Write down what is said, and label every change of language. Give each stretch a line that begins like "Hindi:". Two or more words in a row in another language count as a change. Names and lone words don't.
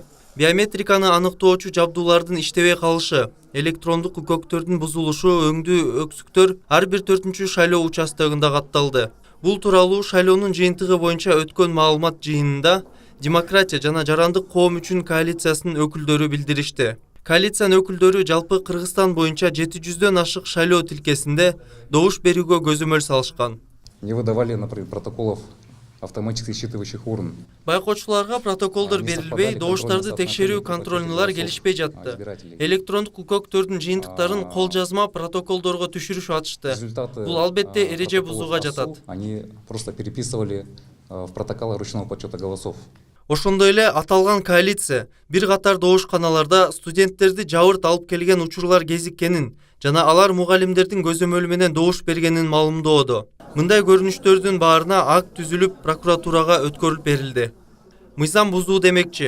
Kyrgyz: Биометриканы аныктоочу жабдуулардын иштебей калышы, электрондук үкөктөрдүн бузулушу, өңдүү өксүктөр ар бир 4-чү шайлоо участогунда катталды. Бул тууралуу шайлоонун жыйынтыгы боюнча өткөн маалымат жыйынында Демократия жана Жарандык коом үчүн коалициясынын өкүлдөрү билдиришти. Коалициянын өкүлдөрү жалпы Кыргызстан боюнча 700дөн ашык шайлоо тилкесинде добуш берүүгө көзөмөл салышкан.
Russian: Не выдавали, например, протоколов автоматически считывающих урн.
Kyrgyz: Байкоочуларга протоколдор берилбей, добуштарды текшерүү контрольнылар келишпей жатты. Электрондук үкөктөрдүн жыйынтыктарын кол жазма протоколдорго түшүрүшүп атышты. Бул албетте эреже бузууга жатат.
Russian: Они просто переписывали в протоколы ручного подсчета голосов.
Kyrgyz: Ошондой эле аталган коалиция бир катар добушканаларда студенттерди жабырт алып келген учурлар кезиккенин жана алар мугалимдердин көзөмөлү менен добуш бергенин маалымдоодо. Мындай көрүнүштөрдүн баарына акт түзүлүп, прокуратурага өткөрүлүп берилди. Мыйзам бузуу демекчи.